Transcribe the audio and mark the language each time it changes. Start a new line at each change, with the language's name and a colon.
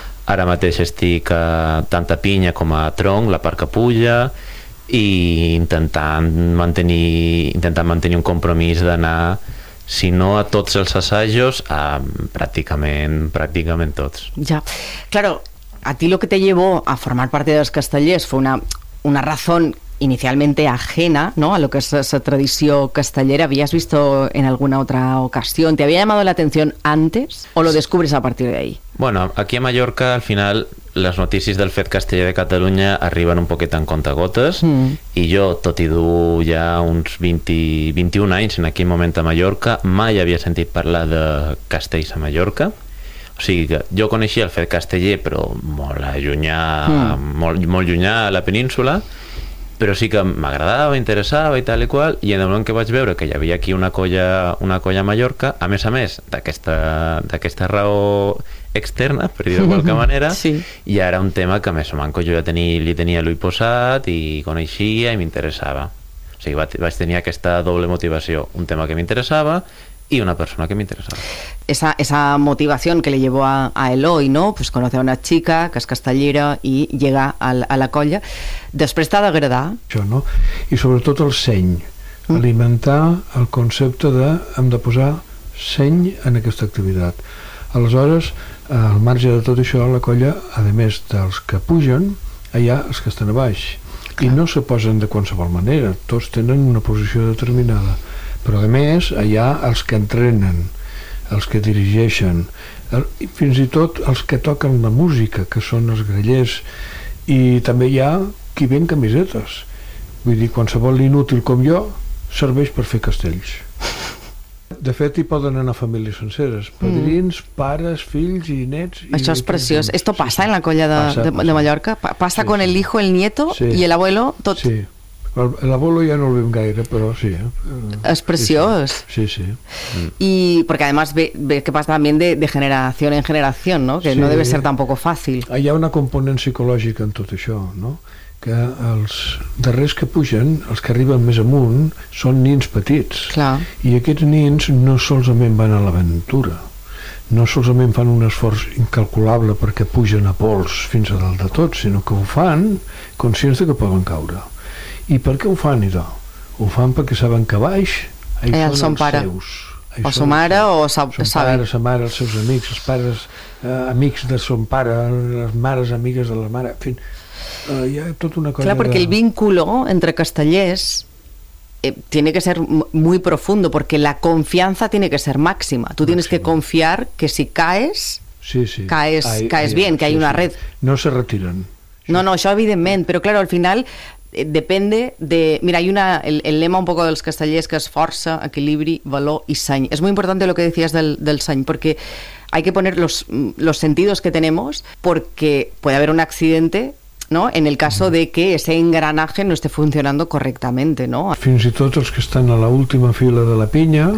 Catalan: Ara mateix estic a tanta pinya com a tronc, la part que puja, i intentant mantenir un compromís d'anar, si no a tots els assajos, a pràcticament tots.
Spanish: Ja, claro, a ti lo que te llevó a formar parte de los castellers fue una razón inicialmente ajena, ¿no?, a lo que es esa tradición castellera. ¿Habías visto en alguna otra ocasión? ¿Te había llamado la atención antes o lo descubres a partir de ahí?
Catalan: Bueno, aquí a Mallorca, al final, les notícies del fet casteller de Catalunya arriben un poquet en comptagotes i jo, tot i dur ja uns 21 anys en aquell moment a Mallorca, mai havia sentit parlar de castells a Mallorca. O sigui, jo coneixia el fet casteller, però molt allunyà, molt allunyà a la península, però sí que m'agradava, interessava i tal i qual, i en el moment que vaig veure que hi havia aquí una colla a Mallorca, a més d'aquesta raó externa, per dir-ho de qualque manera, sí. I ara un tema que més o manco jo ja li tenia l'ull posat i coneixia i m'interessava. O sigui, vaig tenir aquesta doble motivació, un tema que m'interessava
Spanish: y una persona que me interesaba. Esa motivación que le llevó a Eloi, ¿no? Pues conoce a una chica que es castellera y llega a la colla.
Catalan: Després t'ha d'agradar. Això, no? I sobretot el seny. Mm. Alimentar el concepte de hem de posar seny en aquesta activitat. Aleshores, al marge de tot això, la colla, a més dels que pugen, hi ha els que estan a baix. Clar. I no se posen de qualsevol manera, tots tenen una posició determinada, però a més hi ha els que entrenen, els que dirigeixen, i fins i tot els que toquen la música, que són els grallers, i també hi ha qui ven camisetes. Vull dir, qualsevol inútil com jo serveix per fer castells. De fet, hi poden anar famílies senceres, padrins, pares, fills i nets. Això és preciós.
Spanish: Esto pasa en la colla de Mallorca? Pasa con el hijo, el nieto y el abuelo, tot? Sí.
Catalan: L'abuelo ja no el veiem gaire, però sí. És preciós. Sí, sí. I perquè,
Spanish: además, ve que
Catalan: passa també de generació en generació, no?
Spanish: Que no debe ser tampoco fàcil.
Catalan: Hi ha una component psicològica en tot això, no? Que els darrers que pugen, els que arriben més amunt, són nins petits. Clar. I aquests nins no solament van a l'aventura, no solament fan un esforç incalculable perquè pugen a pols fins a dalt de tot, sinó que ho fan conscients de que poden caure. I per què ho fan, idò? Ho fan perquè saben que baix hi són els pare. Seus. Això o sa mare o sa mare, els seus amics, els pares amics de son pare, les mares amigues de la mare, en fi, hi ha tota una cosa.
Spanish: Clar, perquè el vínculo entre castellers tiene que ser muy profundo, porque la confianza tiene que ser máxima. Tú tienes que confiar que si caes, caes bien, que hay una red. No se retiran.
Catalan: No, no, això evidentment, però clar, al final
Spanish: depende de... Mira, hay una, el lema un poco de los castellers, que es
Catalan: força, equilibri, valor
Spanish: y seny. Es muy importante lo que decías del seny, porque hay que poner los sentidos que tenemos, porque puede haber un accidente, ¿no? En el caso de que ese engranaje no esté funcionando correctamente, ¿no?
Catalan: Fins i tot els que estan a la última fila de la pinya,